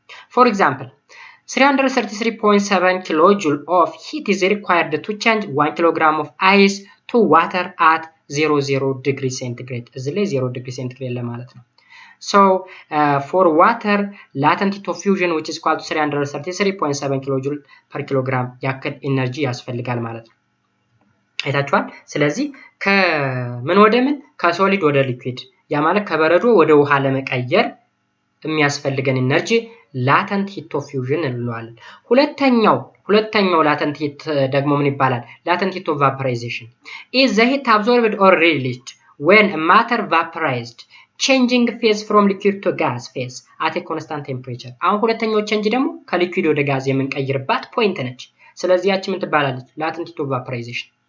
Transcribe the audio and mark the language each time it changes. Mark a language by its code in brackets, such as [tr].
[en] For example, 333.7 kilojoule of heat is required to change 1 kilogram of ice to water at 00 degree centigrade. [am] እዚህ ላይ 0 degree centigrade ለማለት ነው። [en] So for water latent heat of fusion which is equal to 333.7 kilojoule per kilogram [am] ያክል ኢነርጂ ያስፈልጋል ማለት ነው። አይታችኋል። ስለዚህ ከምን ወደ ምን ከሶሊድ ወደ ሊኩዊድ ያ ማለት ከበረዶ ወደ ውሃ ለመቀየር የሚያስፈልገን ኢነርጂ latent heat of fusion እንለዋለን። ሁለተኛው latent heat ደግሞ ምን ይባላል? [en] latent heat of vaporization is the heat absorbed or released when a matter vaporized changing phase from liquid to gas phase at a constant temperature. [am] አሁን ሁለተኛው ቼንጅ ደግሞ ከሊኩዊድ ወደ ጋዝ የምንቀይርባት ፖይንት ነች። ስለዚህ ያቺ ምን ትባላለች? latent heat of vaporization።